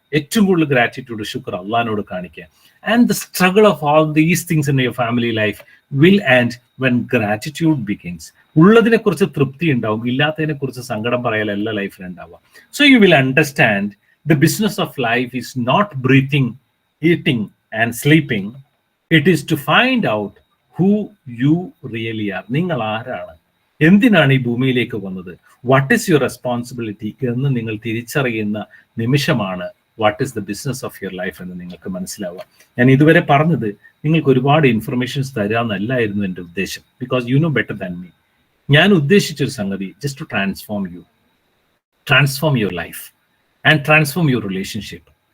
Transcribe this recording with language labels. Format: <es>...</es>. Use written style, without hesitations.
<ml>ഏറ്റവും കൂടുതൽ ഗ്രാറ്റിറ്റ്യൂഡ്, ശുക്ർ അള്ളാഹിനോട് കാണിക്കുക.</ml> <en>And the struggle of all these things in your family life will end when gratitude begins.</en> <ml>ഉള്ളതിനെ കുറിച്ച് തൃപ്തി ഉണ്ടാവും, ഇല്ലാത്തതിനെ കുറിച്ച് സങ്കടം പറയാലല്ല ലൈഫിലുണ്ടാവുക.</ml> <en>So you will understand the business of life is not breathing, eating and sleeping. It is to find out who you really are.</en> <ml>നിങ്ങൾ ആരാണ്, എന്തിനാണ് ഈ ഭൂമിയിലേക്ക് വന്നത്,</ml> <en>what is your responsibility</en> <ml>എന്ന് നിങ്ങൾ തിരിച്ചറിയുന്ന നിമിഷമാണ്</ml> <en>what is the business of your life</en> <ml>എന്ന് നിങ്ങൾക്ക് മനസ്സിലാവുക. ഞാൻ ഇതുവരെ പറഞ്ഞത് നിങ്ങൾക്ക് ഒരുപാട് ഇൻഫർമേഷൻസ് തരാമെന്നല്ലായിരുന്നു എൻ്റെ ഉദ്ദേശം.</ml> <en>Because you know better than me.</en> <ml>ഞാൻ ഉദ്ദേശിച്ചൊരു സംഗതി</ml> <en>Just to transform your life and transform your relationship.</en>